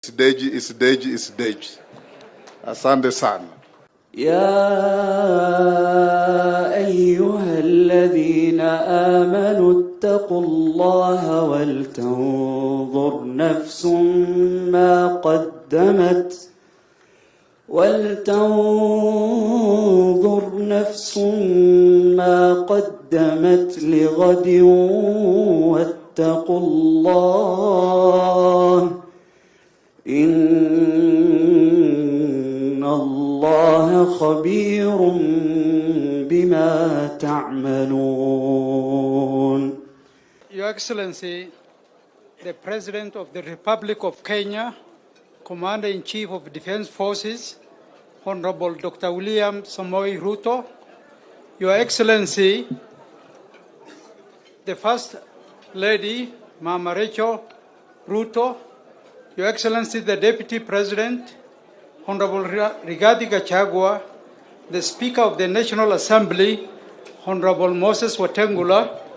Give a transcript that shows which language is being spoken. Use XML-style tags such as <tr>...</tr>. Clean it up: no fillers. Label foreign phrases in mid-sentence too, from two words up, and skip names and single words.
<sw>Deji. Asante sana.</sw> <ar>يا أيها الذين آمنوا اتقوا الله ولتنظر نفس ما قدمت لغد واتقوا الله إن الله خبير بما تعملون.</ar> <en>Your Excellency, the President of the Republic of Kenya, Commander-in-Chief of Defense Forces, Honorable Dr. William Ruto, Your Excellency, the First Lady, Mama Rachel Ruto, Your Excellency, the Deputy President, Honorable Rigathi Gachagua, the Speaker of the National Assembly, Honorable Moses Wetangula,</en>